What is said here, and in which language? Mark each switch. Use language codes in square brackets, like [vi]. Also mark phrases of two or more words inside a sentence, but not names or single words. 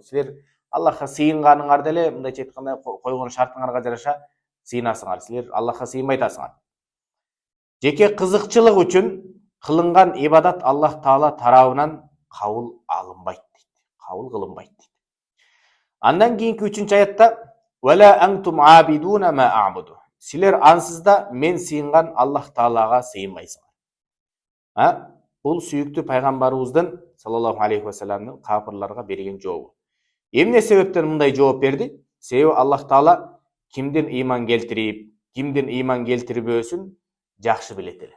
[ky] Силер Аллахка сыйынганыңар деле, мындайча айтканда, койгон шартыңарга жараша сыйынасыңар. Силер Аллахка сыйынбай атасыңар. Жеке кызыкчылык үчүн кылынган ибадат Аллах Таала тарабынан кабыл алынбайт дейт. Кабыл кылынбайт дейт. Андан кийинки 3-аятта [ar] «ولا أنتم عابدون ما أعبد». [ky] Силер ансыз да мен сыйынган Аллах Таалага сыйынбайсыңар. Бул сүйүктүү пайгамбарыбыздын [ar] صلى الله عليه وسلم [ky] капырларга берген жообу. Эмне себептен мындай жооп берди? Себеби Аллах Таала кимдин ыйман келтирип, кимдин ыйман келтирбөөсүн жакшы билет эле.